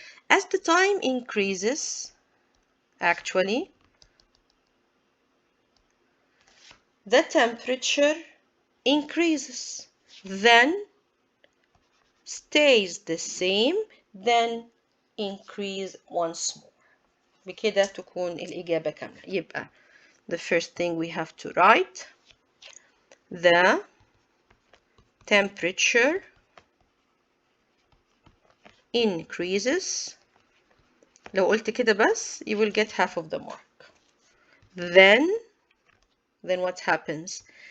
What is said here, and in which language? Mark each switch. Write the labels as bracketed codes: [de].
[en] As the time increases, actually, the temperature increases, then stays the same, then increase once more. [ar] بكده تكون الإجابة كاملة. [en] يبقى the first thing we have to write, the temperature increases. [ar] لو قلت كده بس [en] you will get half of the mark. Then what happens?